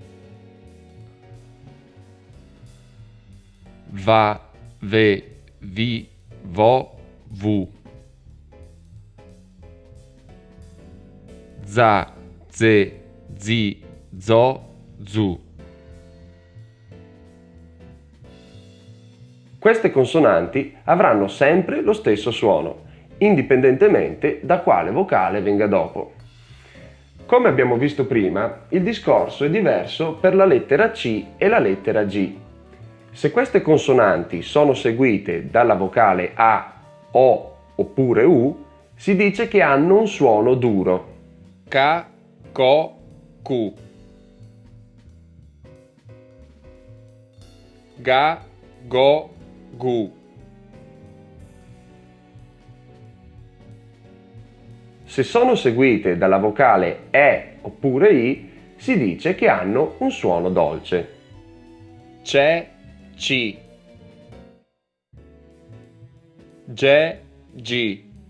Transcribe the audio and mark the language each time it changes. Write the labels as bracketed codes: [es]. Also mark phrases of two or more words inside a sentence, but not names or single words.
[it] Va, ve, vi, vo, vu. Za, ze, zi, zo, zu. Queste consonanti avranno sempre lo stesso suono, indipendentemente da quale vocale venga dopo. Come abbiamo visto prima, il discorso è diverso per la lettera C e la lettera G. Se queste consonanti sono seguite dalla vocale A, O oppure U, si dice che hanno un suono duro. Ca, co, cu. Ga, go, gu. Se sono seguite dalla vocale E oppure I, si dice che hanno un suono dolce. Ce, ci. Ge, gi.